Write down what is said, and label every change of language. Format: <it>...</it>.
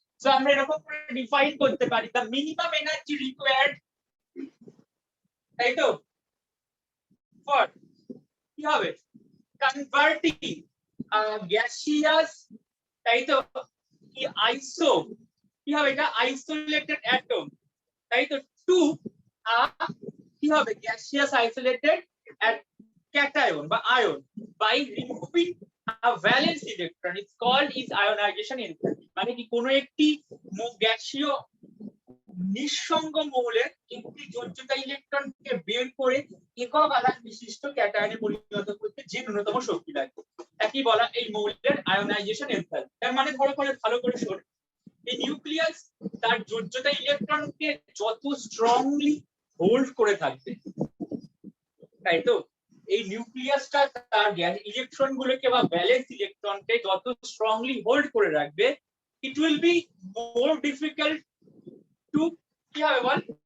<bn>So আমরা এরকম করে ডিফাইন করতে পারি,</bn> <en>the minimum energy required,</en> <bn>তাই তো, ফর কি হবে?</bn> <en>converting gaseous,</en> <bn>তাই তো, কি আইসো, কি হবে এটা?</bn> <en>isolated atom,</en> <bn>তাই তো, টু কি হবে?</bn> <en>Gaseous isolated cation বা ion by removing a valence electron. It's called is ionization enthalpy.</en> <bn>মানে কি কোনো একটি গ্যাসীয় নিঃসঙ্গ মৌলের একটি যোজ্যতা ইলেকট্রনকে বের করে একক আধান বিশিষ্ট ক্যাটায়নে পরিণত করতে যে ন্যূনতম শক্তি লাগবে, একই বলা এই মৌলের আয়োনাইজেশন এনথালপি। তার মানে ধরো ভালো করে শোন, এই নিউক্লিয়াস তার যোজ্যতা ইলেকট্রনকে যত স্ট্রংলি হোল্ড করে থাকবে, তাই তো, এই নিউক্লিয়াসটা তার ইলেকট্রন গুলোকে বা ব্যালেন্স ইলেকট্রনকে যত স্ট্রংলি হোল্ড করে রাখবে,</bn> <en>it will be more difficult to</en> <bn>কি হবে বল?</bn>